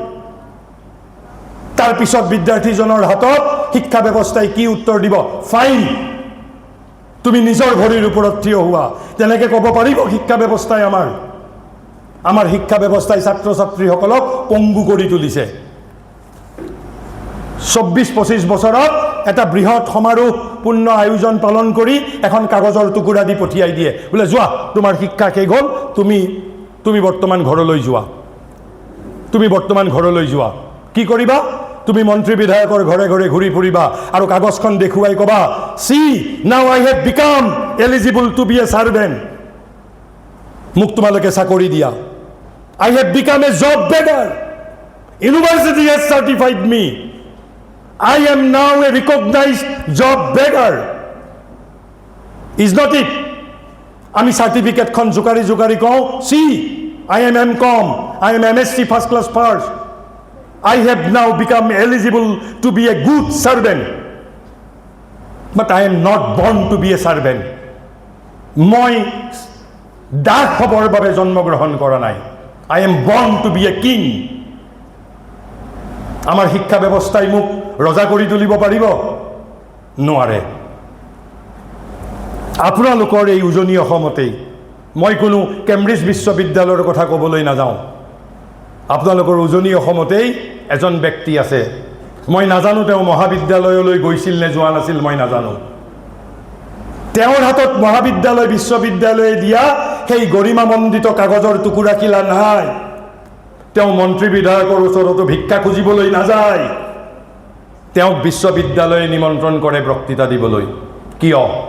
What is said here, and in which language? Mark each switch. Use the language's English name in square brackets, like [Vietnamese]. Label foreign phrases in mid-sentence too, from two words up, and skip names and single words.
[Assamese] তাৰ পিছত বিদ্যাৰ্থীজনৰ হাতত শিক্ষা ব্যৱস্থাই কি উত্তৰ দিব ফাইন তুমি নিজৰ ভৰিৰ ওপৰত থিয় হোৱা তেনেকৈ ক'ব পাৰিব শিক্ষা ব্যৱস্থাই আমাৰ শিক্ষা ব্যৱস্থাই ছাত্ৰ ছাত্ৰীসকলক পংগু কৰি তুলিছে ২৪-২৫ বছৰত এটা বৃহৎ সমাৰোহপূৰ্ণ আয়োজন পালন কৰি এখন কাগজৰ টুকুৰা দি পঠিয়াই দিয়ে বোলে যোৱা তোমাৰ শিক্ষা শেষ হ'ল তুমি বৰ্তমান ঘৰলৈ যোৱা কি কৰিবা তুমি মন্ত্ৰী বিধায়কৰ ঘৰে ঘৰে ঘূৰি ফুৰিবা আৰু কাগজখন দেখুৱাই ক'বা [English] see now I have become eligible to be a servant [Assamese] মোক তোমালোকে চাকৰি দিয়া [English] I have become a job beggar university has certified me I am now a recognized job beggar. Is not it? [Assamese] আমি সার্টিফিকেটখন জোকাৰি কওঁ [English] see I am MCom I am MSc first class first I have now become eligible to be a good servant but I am not born to be a servant [Assamese] মই দাস হ'বৰ বাবে জন্মগ্ৰহণ কৰা নাই [English] I am born to be a king [Assamese] আমাৰ শিক্ষা ব্যৱস্থাই মোক ৰজা কৰি তুলিব পাৰিব নোৱাৰে আপোনালোকৰ এই উজনি অসমতেই মই কোনো কেম্ব্ৰিজ বিশ্ববিদ্যালয়ৰ কথা ক'বলৈ নাযাওঁ আপোনালোকৰ উজনি অসমতেই এজন ব্যক্তি আছে মই নাজানো তেওঁ মহাবিদ্যালয়লৈ গৈছিল নে যোৱা নাছিল মই নাজানো তেওঁৰ হাতত মহাবিদ্যালয় বিশ্ববিদ্যালয়ে দিয়া সেই গৰিমামণ্ডিত কাগজৰ টুকুৰা কিলা নাই তেওঁ মন্ত্ৰী বিধায়কৰ ওচৰতো ভিক্ষা খুজিবলৈ নাযায় তেওঁক বিশ্ববিদ্যালয়ে নিমন্ত্ৰণ কৰে বক্তৃতা দিবলৈ কিয়